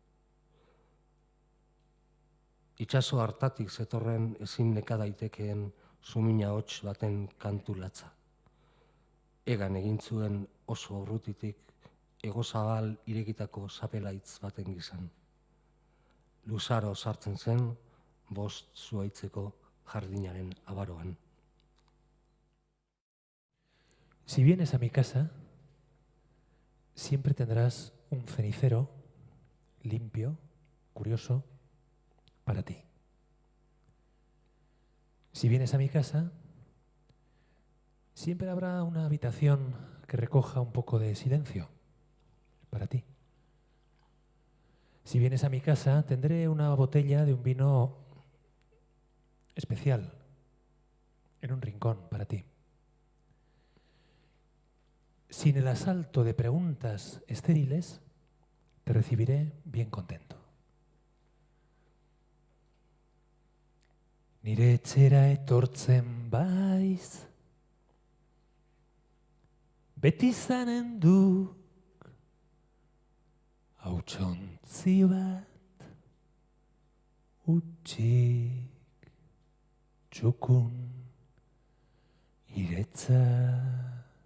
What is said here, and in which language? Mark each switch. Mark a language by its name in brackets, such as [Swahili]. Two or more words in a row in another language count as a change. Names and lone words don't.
[Basque] Itxaso hartatik zetorren ezin neka daitekeen sumina hots baten kantu latza. Egan egin zuen oso urrutitik egozabal irekitako zapelaitz baten gizan. Luzaro sartzen zen, 5 zuhaitzeko jardinaren abaroan. [Spanish] Si vienes a mi casa, siempre tendrás un cenicero limpio, curioso, para ti. Si vienes a mi casa, siempre habrá una habitación que recoja un poco de silencio para ti. Si vienes a mi casa, tendré una botella de un vino especial en un rincón para ti. Sin el asalto de preguntas estériles, te recibiré bien contento. [Basque] Nire etxera etortzen baiz, beti izanen duk hautsontzi bat, utxik txukun iretzat.